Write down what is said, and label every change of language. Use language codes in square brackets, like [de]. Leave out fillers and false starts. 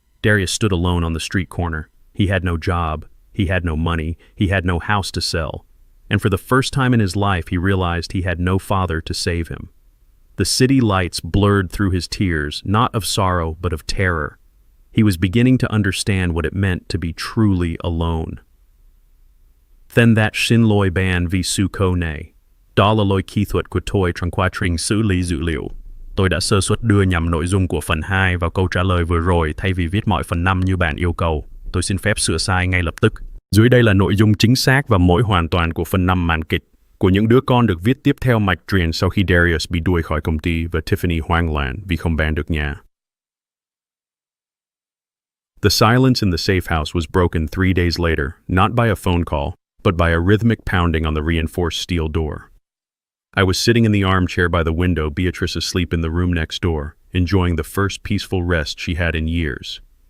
[en] Darius stood alone on the street corner. He had no job. He had no money. He had no house to sell. And for the first time in his life, he realized he had no father to save him. The city lights blurred through his tears, not of sorrow, but of terror. He was beginning to understand what it meant to be truly alone. [vi] Then that xin lỗi ban vì sự cô này. Đó là lỗi kỹ thuật của tôi trong quá trình xử lý dữ liệu. Tôi đã sơ suất đưa nhầm nội dung của phần 2 vào câu trả lời vừa rồi thay vì viết mọi phần 5 như bạn yêu cầu. Tôi xin phép sửa sai ngay lập tức. Dưới đây là nội dung chính xác và mỗi hoàn toàn của phần 5 màn kịch. Của những đứa con được viết tiếp theo mạch truyền sau khi Darius bị đuổi khỏi công ty và Tiffany hoang loạn vì không bán được nhà. [en] The silence in the safe house was broken 3 days later, not by a phone call, but by a rhythmic pounding on the reinforced steel door. I was sitting in the armchair by the window, Beatrice asleep in the room next door, enjoying the first peaceful rest she had in years.